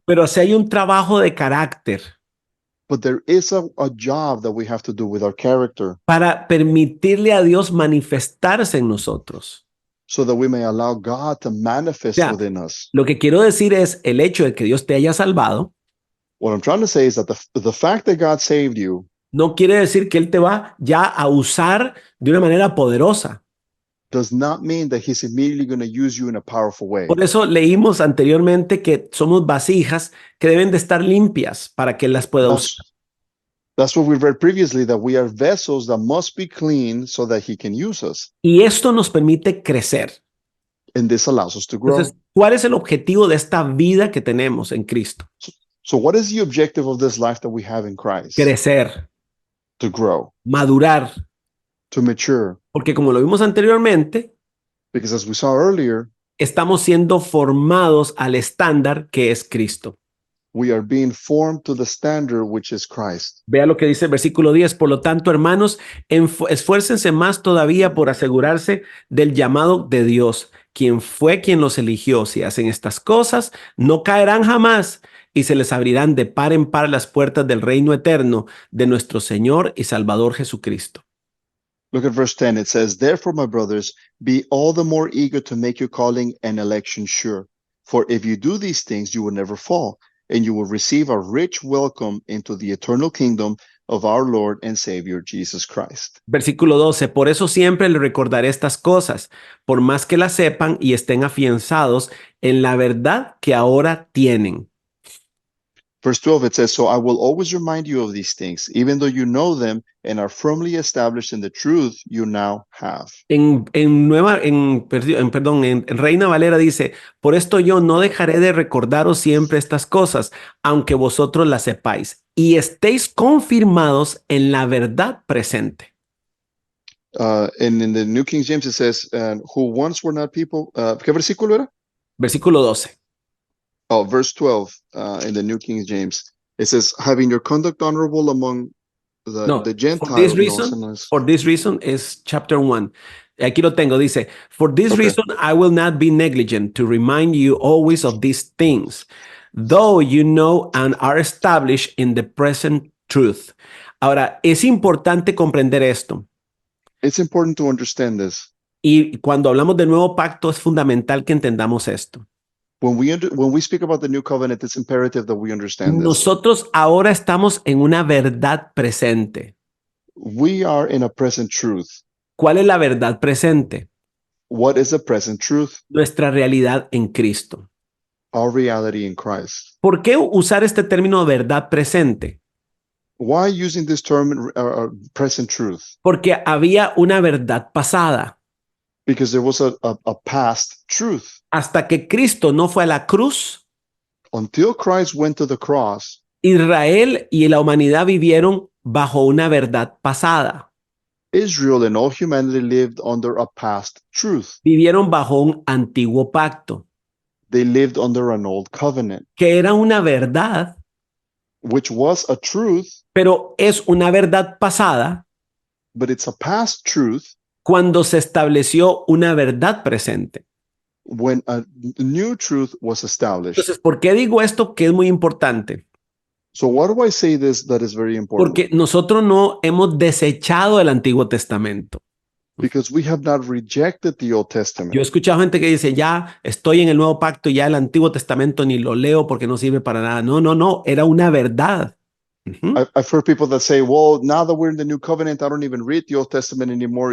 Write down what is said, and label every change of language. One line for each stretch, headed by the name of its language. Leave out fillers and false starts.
Spanish: Pero si hay un trabajo de carácter
English: But there is a job that we have to do with our character
Spanish: para permitirle a Dios manifestarse en nosotros.
English: so that we may allow God to manifest
Spanish: Ya.
English: within us.
Spanish: Lo que quiero decir es el hecho de que Dios te haya salvado
English: What I'm trying to say is that the fact that God saved you
Spanish: no quiere decir que Él te va ya a usar de una manera poderosa.
English: does not mean that He's immediately going to use you in a powerful way.
Spanish: Por eso leímos anteriormente que somos vasijas que deben de estar limpias para que Él las pueda usar.
English: That's what we read previously, that we are vessels that must be clean so that He can use us.
Spanish: Y esto nos permite crecer.
English: And this allows us to grow.
Spanish: Entonces, ¿cuál es el objetivo de esta vida que tenemos en Cristo?
English: So what is the objective of this life that we have in Christ?
Spanish: Crecer,
English: To grow,
Spanish: madurar.
English: to mature.
Spanish: Porque como lo vimos anteriormente,
English: Because as we saw earlier,
Spanish: estamos siendo formados al estándar que es Cristo.
English: we are being formed to the standard which is Christ.
Spanish: Vea lo que dice el versículo 10. Por lo tanto, hermanos, esfuércense más todavía por asegurarse del llamado de Dios, quien los eligió. Si hacen estas cosas, no caerán jamás y se les abrirán de par en par las puertas del reino eterno de nuestro Señor y Salvador Jesucristo.
English: Look at verse 10. It says, therefore, my brothers, be all the more eager to make your calling and election sure. For if you do these things, you will never fall. and you will receive a rich welcome into the eternal kingdom of our Lord and Savior Jesus Christ.
Spanish: Versículo 12, por eso siempre le recordaré estas cosas, por más que las sepan y estén afianzados en la verdad que ahora tienen.
English: Verse 12, it says, so I will always remind you of these things, even though you know them and are firmly established in the truth you now have.
Spanish: En Reina Valera dice, por esto yo no dejaré de recordaros siempre estas cosas, aunque vosotros las sepáis y estéis confirmados en la verdad presente.
English: And in the New King James it says, who once were not people.
Spanish: ¿Qué versículo era? Versículo 12.
English: Oh, verse 12 in the New King James. It says, having your conduct honorable among the Gentiles. For this reason is chapter 1.
Spanish: Aquí lo tengo, dice,
English: for this reason I will not be negligent to remind you always of these things, though you know and are established in the present truth.
Spanish: Ahora, es importante comprender esto.
English: It's important to understand this.
Spanish: Y cuando hablamos del nuevo pacto es fundamental que entendamos esto.
English: When we speak about the new covenant, it's imperative that we understand this.
Spanish: Nosotros ahora estamos en una verdad presente.
English: We are in a present truth.
Spanish: ¿Cuál es la verdad presente?
English: What is the present truth?
Spanish: Nuestra realidad en Cristo.
English: Our reality in Christ.
Spanish: ¿Por qué usar este término verdad presente?
English: Why using this term present truth?
Spanish: Porque había una verdad pasada.
English: Because there was a past truth.
Spanish: Hasta que Cristo no fue a la cruz,
English: until Christ went to the cross,
Spanish: Israel y la humanidad vivieron bajo una verdad pasada.
English: Israel and all humanity lived under a past truth.
Spanish: Vivieron bajo un antiguo pacto.
English: They lived under an old covenant.
Spanish: Que era una verdad.
English: Which was a truth.
Spanish: Pero es una verdad pasada.
English: But it's a past truth.
Spanish: Cuando se estableció una verdad presente.
English: When a new truth was established.
Spanish: Entonces, ¿por qué digo esto que es muy importante?
English: So why do I say this that is very important?
Spanish: Porque nosotros no hemos desechado el Antiguo Testamento.
English: Because we have not rejected the Old Testament.
Spanish: Yo he escuchado gente que dice, ya estoy en el Nuevo Pacto, ya el Antiguo Testamento ni lo leo porque no sirve para nada. No, era una verdad.
English: I've heard people that say, well, now that we're in the New Covenant, I don't even read the Old Testament anymore.